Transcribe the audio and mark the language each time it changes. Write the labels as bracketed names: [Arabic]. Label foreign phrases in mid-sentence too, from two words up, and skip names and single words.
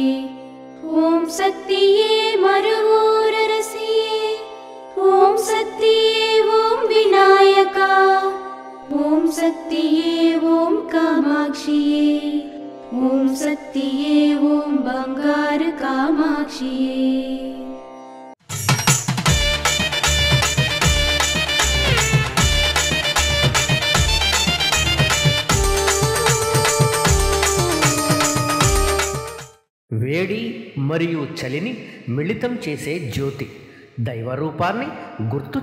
[Tamil] ஓம் சக்தியே மருவூர் அரசியே ஓம் சக்தியே ஓம் விநாயகா ஓம் சக்தியே ஓம் காமாட்சியே ஓம் சக்தியே ஓம் பங்கார காமாட்சியே. [Telugu] వేడి మరియు చలిని మిళితం చేసే జ్యోతి, దైవరూపాన్ని గుర్తు